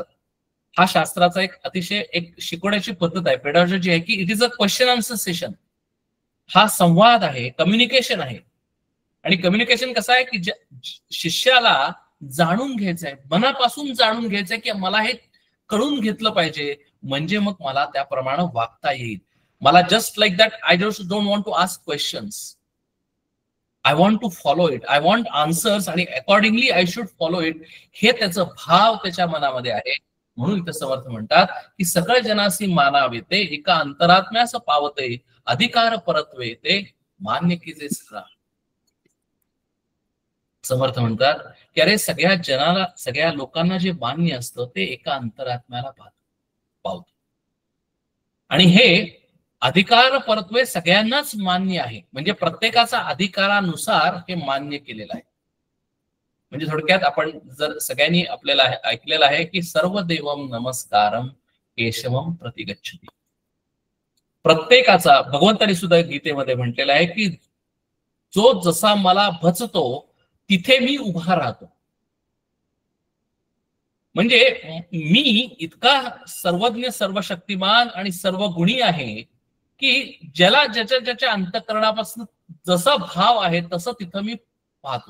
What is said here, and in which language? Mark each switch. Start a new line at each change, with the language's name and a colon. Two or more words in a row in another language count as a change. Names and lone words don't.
Marathi: हा शास्त्राचा एक अतिशय एक शिकवण्याची पद्धत आहे, पेडॉलॉजी आहे, की
English: it is a question answer session.
Marathi: हा संवाद आहे, कम्युनिकेशन आहे. आणि कम्युनिकेशन कसं आहे की शिष्याला जाणून घ्यायचंय, मनापासून जाणून घ्यायचंय की मला हे कळून घेतलं पाहिजे, म्हणजे मग मला त्याप्रमाणे वागता येईल.
English: मला just like that I just don't want to ask questions, I want to follow it, I want answers, आणि accordingly I should follow it.
Marathi: हे त्याचं भाव त्याच्या मनामध्ये आहे. म्हणून इथं समर्थ म्हणतात की सकळ जनासी मानावे ते एका अंतरात्म्यास पावते, अधिकार परत्वे ते मान्य की जे सगळा. समर्थ म्हणतात की अरे सगळ्या जनाला, सगळ्या लोकांना जे मान्य असतं ते एका अंतरात्म्याला पावतं. आणि हे अधिकार परत्वे सगळ्यांनाच मान्य आहे, म्हणजे प्रत्येकाचा अधिकारानुसार हे मान्य केलेलं आहे. म्हणजे थोडक्यात आपण जर सगळ्यांनी आपल्याला ऐकलेलं आहे की
Sanskrit: सर्व देवम नमस्कारम केशवम प्रतिगच्छति.
Marathi: प्रत्येकाचा, भगवंतानी सुद्धा गीतेमध्ये म्हटलेलं आहे की जो जसा मला भजतो तिथे मी उभा राहतो. म्हणजे मी इतका सर्वज्ञ, सर्वशक्तिमान आणि सर्व गुणी आहे की ज्याला ज्याच्या ज्याच्या अंतःकरणापासून जसा भाव आहे तसं तिथं मी पाहतो.